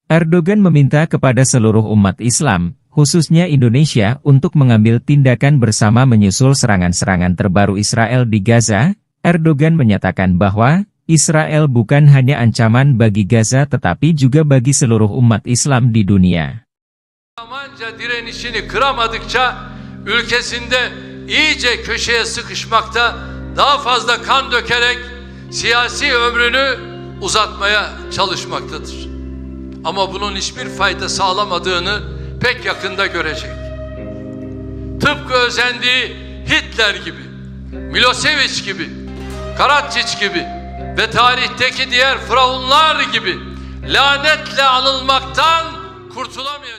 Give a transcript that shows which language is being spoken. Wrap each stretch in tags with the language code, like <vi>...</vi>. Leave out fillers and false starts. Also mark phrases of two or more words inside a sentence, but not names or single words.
<id>Erdogan meminta kepada seluruh umat Islam, khususnya Indonesia, untuk mengambil tindakan bersama menyusul serangan-serangan terbaru Israel di Gaza. Erdogan menyatakan bahwa Israel bukan hanya ancaman bagi Gaza tetapi juga bagi seluruh umat Islam di dunia.</id> <tr>Almanca direnişini kıramadıkça ülkesinde iyice köşeye sıkışmakta, daha fazla kan dökerek siyasi ömrünü uzatmaya çalışmaktadır. Ama bunun hiçbir fayda sağlamadığını pek yakında görecek. Tıpkı özendiği Hitler gibi, Milosevic gibi, Karadziç gibi ve tarihteki diğer firavunlar gibi lanetle anılmaktan kurtulamayacak.</tr>